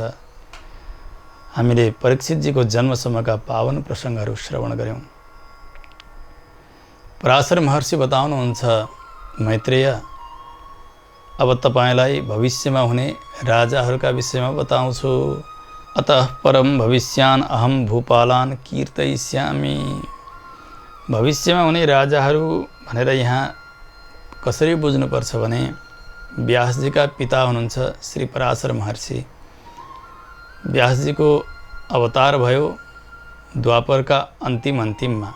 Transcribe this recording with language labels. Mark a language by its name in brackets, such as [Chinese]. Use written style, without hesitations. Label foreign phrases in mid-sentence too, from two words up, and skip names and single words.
[Nepali] हामीले परीक्षितजीको जन्मसम्मका पावन प्रसङ्गहरू श्रवण गऱ्यौँ। पराशर महर्षि बताउनुहुन्छ, मैत्रेय, अब तपाईलाई भविष्यमा हुने राजाहरूका विषयमा बताउँछु। [Sanskrit] अतः परम भविष्यान अहम भूपालान कीर्तयिष्यामि। [Nepali] भविष्यमा हुने राजाहरू भनेर यहाँ कसरी बुझ्नुपर्छ भने व्यासजीका पिता हुनुहुन्छ श्री पराशर महर्षि। व्यासजीको अवतार भयो द्वापरका अन्तिममा।